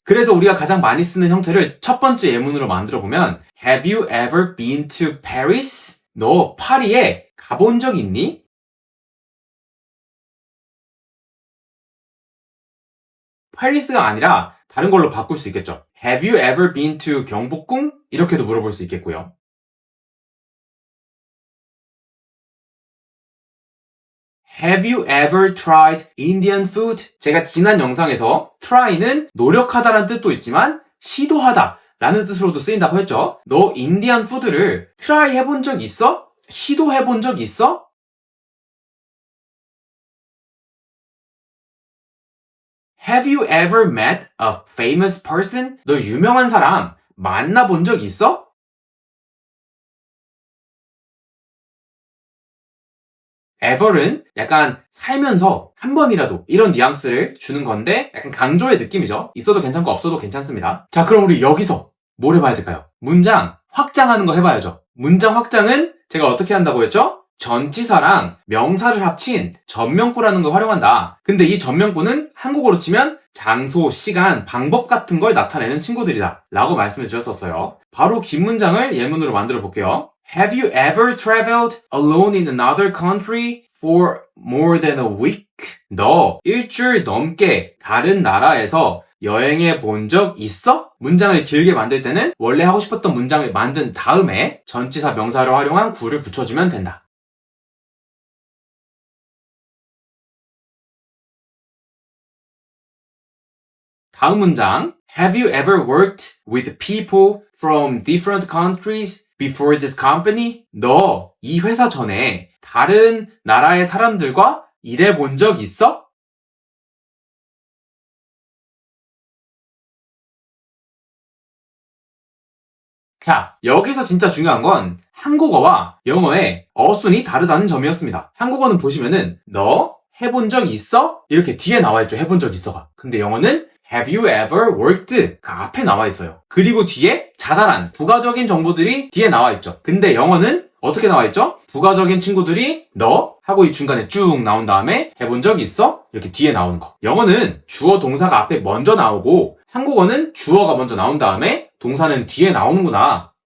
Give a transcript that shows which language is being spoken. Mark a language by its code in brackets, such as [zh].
[ko] 그래서 우리가 가장 많이 쓰는 형태를 첫 번째 예문으로 만들어 보면 [en] Have you ever been to Paris? [ko] 너 파리에 가본 적 있니? 파리스가 아니라 다른 걸로 바꿀 수 있겠죠. [en] Have you ever been to 경복궁? [ko] 이렇게도 물어볼 수 있겠고요. [en] Have you ever tried Indian food? [ko] 제가 지난 영상에서 try는 노력하다라는 뜻도 있지만 시도하다 라는 뜻으로도 쓰인다고 했죠. 너 인디안 푸드를 try 해본 적 있어? 시도해본 적 있어? [en] Have you ever met a famous person? [ko] 너 유명한 사람 만나본 적 있어? ever은 약간 살면서 한 번이라도 이런 뉘앙스를 주는 건데 약간 강조의 느낌이죠. 있어도 괜찮고 없어도 괜찮습니다. 자, 그럼 우리 여기서 뭘 해봐야 될까요? 문장 확장하는 거 해봐야죠. 문장 확장은 제가 어떻게 한다고 했죠? 전치사랑 명사를 합친 전명구라는 걸 활용한다. 근데 이 전명구는 한국어로 치면 장소, 시간, 방법 같은 걸 나타내는 친구들이다 라고 말씀을 드렸었어요. 바로 긴 문장을 예문으로 만들어 볼게요. [en] Have you ever traveled alone in another country for more than a week? [ko] 너 일주일 넘게 다른 나라에서 여행해 본 적 있어? 문장을 길게 만들 때는 원래 하고 싶었던 문장을 만든 다음에 전치사 명사를 활용한 구를 붙여주면 된다. 다음 문장. [en] Have you ever worked with people from different countries before this company? [ko] 너 이 회사 전에 다른 나라의 사람들과 일해본 적 있어? 자, 여기서 진짜 중요한 건 한국어와 영어의 어순이 다르다는 점이었습니다. 한국어는 보시면은 너 해본 적 있어? 이렇게 뒤에 나와 있죠. 해본 적 있어가. 근데 영어는 [en] Have you ever worked? [ko] 그 앞에 나와 있어요. 그리고 뒤에 자잘한 부가적인 정보들이 뒤에 나와 있죠. 근데 영어는 어떻게 나와 있죠? 부가적인 친구들이 너 하고 이 중간에 쭉 나온 다음에 해본 적 있어? 이렇게 뒤에 나오는 거. 영어는 주어 동사가 앞에 먼저 나오고 한국어는 주어가 먼저 나온 다음에 동사는 뒤에 나오는구나.